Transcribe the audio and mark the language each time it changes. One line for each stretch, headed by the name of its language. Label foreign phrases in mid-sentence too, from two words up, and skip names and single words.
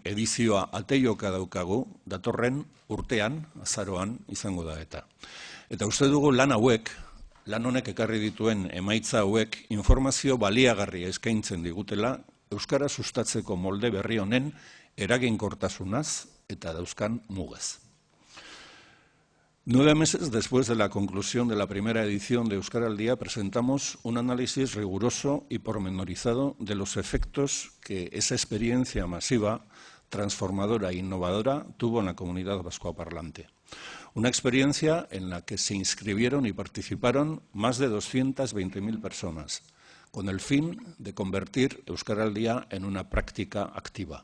Basque: edizioa ateioka daukagu, datorren urtean, azaroan izango da eta. Eta uste dugu lan honek ekarri dituen emaitza hauek informazio baliagarria eskaintzen digutela Euskara sustatzeko molde berri honen eraginkortasunaz eta dauzkan mugaz.
Spanish: 9 meses después de la conclusión de la primera edición de Euskaraldia, presentamos un análisis riguroso y pormenorizado de los efectos que esa experiencia masiva, transformadora e innovadora tuvo en la comunidad vascoparlante. Una experiencia en la que se inscribieron y participaron más de 220.000 personas, con el fin de convertir Euskaraldia en una práctica activa.